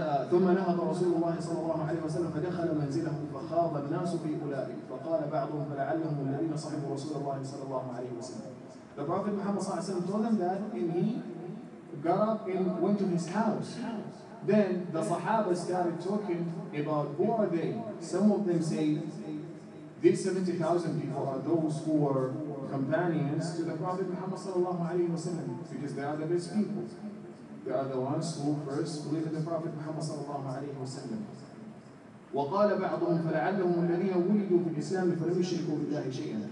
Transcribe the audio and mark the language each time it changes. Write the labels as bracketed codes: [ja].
[ar] ثم نهض رسول الله صلى الله عليه وسلم فدخل منزله فخاض الناس في أولئك فقال بعضهم فلعلهم الذين صحبوا رسول الله صلى الله عليه وسلم. [en] The Prophet Muhammad صلى الله عليه وسلم told them that, and he got up and went to his house. Then the Sahaba started talking about who are they. Some of them say these 70,000 people are those who were companions to the Prophet Muhammad sallallahu alaihi wasallam, because they are the best people. They are the ones who first believed in the Prophet Muhammad sallallahu alaihi wasallam. [ar] وقال بعضهم فلعلهم الذين ولدوا في الإسلام فلم يشركوا بالله شيئا.